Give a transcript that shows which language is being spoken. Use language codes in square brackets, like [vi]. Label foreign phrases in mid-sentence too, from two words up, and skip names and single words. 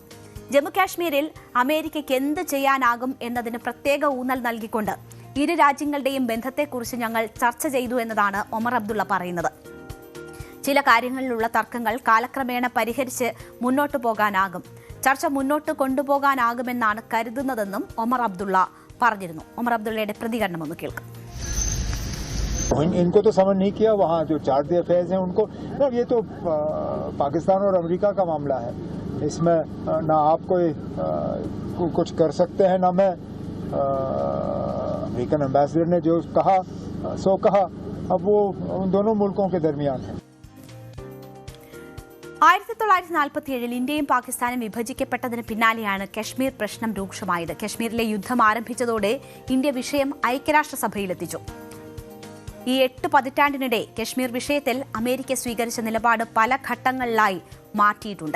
[ml] ജമ്മുകാശ്മീരിൽ അമേരിക്കയ്ക്ക് എന്ത് ചെയ്യാനാകും എന്നതിന് പ്രത്യേക ഊന്നൽ നൽകിക്കൊണ്ട് ഇരു രാജ്യങ്ങളുടെയും ബന്ധത്തെക്കുറിച്ച് ഞങ്ങൾ ചർച്ച ചെയ്തു എന്നതാണ് ഒമർ അബ്ദുള്ള പറയുന്നത്. ചില കാര്യങ്ങളിലുള്ള തർക്കങ്ങൾ കാലക്രമേണ പരിഹരിച്ച് മുന്നോട്ടു പോകാനാകും, ചർച്ച മുന്നോട്ട് കൊണ്ടുപോകാനാകുമെന്നാണ് കരുതുന്നതെന്നും ഒമർ അബ്ദുള്ള പറഞ്ഞിരുന്നു. ഒമർ അബ്ദുള്ളയുടെ പ്രതികരണം ഒന്ന് കേൾക്കാം. [hi] इनको तो समझ नहीं किया, वहाँ जो चार्ज अफेयर्स हैं उनको, ये तो पाकिस्तान और अमेरिका का मामला है, इसमें ना आप कोई कुछ कर सकते हैं ना मैं। [en] American ambassador [hi] ने जो कहा सो कहा, अब वो उन दोनों मुल्कों के दरमियान है. [ml] 1947 ഇന്ത്യയും പാകിസ്ഥാനും വിഭജിക്കപ്പെട്ടതിന് പിന്നാലെയാണ് കശ്മീർ പ്രശ്നം രൂക്ഷമായത്. കശ്മീരിലെ യുദ്ധം ആരംഭിച്ചതോടെ ഇന്ത്യ വിഷയം ഐക്യരാഷ്ട്രസഭയിലെത്തിച്ചു. ഈ 8 പതിറ്റാണ്ടിനിടെ കശ്മീർ വിഷയത്തിൽ അമേരിക്ക സ്വീകരിച്ച നിലപാട് പല ഘട്ടങ്ങളിലായി മാറ്റിയിട്ടുണ്ട്.